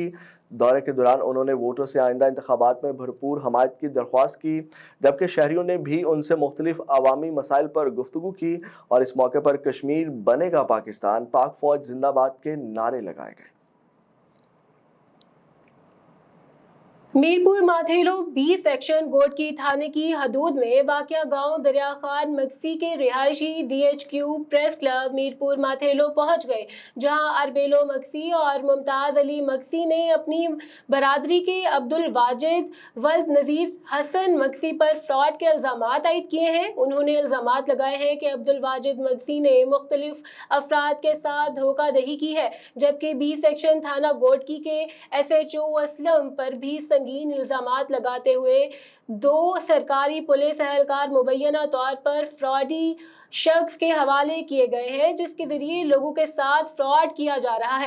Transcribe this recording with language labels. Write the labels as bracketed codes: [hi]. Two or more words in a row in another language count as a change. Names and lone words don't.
[ur] دورے کے دوران انہوں نے ووٹروں سے آئندہ انتخابات میں بھرپور حمایت کی درخواست کی، جبکہ شہریوں نے بھی ان سے مختلف عوامی مسائل پر گفتگو کی اور اس موقع پر کشمیر بنے گا پاکستان، پاک فوج زندہ باد کے نعرے لگائے گئے. میرپور ماتھیلو بی سیکشن گھوٹکی تھانے کی حدود میں واقع گاؤں دریا خان مکسی کے رہائشی DHQ پریس کلب میرپور ماتھیلو پہنچ گئے، جہاں اربیلو مکسی اور ممتاز علی مکسی نے اپنی برادری کے عبد الواجد ولد نذیر حسن مکسی پر فراڈ کے الزامات عائد کیے ہیں. انہوں نے الزامات لگائے ہیں کہ عبد الواجد مکسی نے مختلف افراد کے ساتھ دھوکادہی کی ہے، جبکہ بی سیکشن تھانہ گھوٹکی کے SHO اسلم پر بھی سنگین الزامات لگاتے ہوئے 2 سرکاری پولیس اہلکار مبینہ طور پر فراڈی شخص کے حوالے کیے گئے ہیں، جس کے ذریعے لوگوں کے ساتھ فراڈ کیا جا رہا ہے.